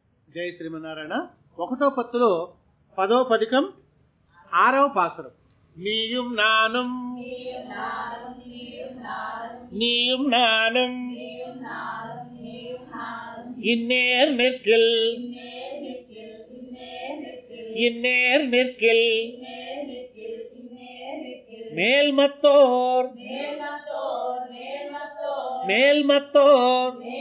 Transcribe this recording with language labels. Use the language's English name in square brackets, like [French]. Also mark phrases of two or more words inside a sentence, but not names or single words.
[Telugu] జయ శ్రీమన్నారాయణ. ఒకటో పత్తులో 10వ పదికం 6వ పాసురం. [Tamil] நீயும் நானும் நீயும் நானும் இந்நேர் நிற்கில் இந்நேர் நிற்கில் மேல்மத்தோர் மேல்மத்தோர்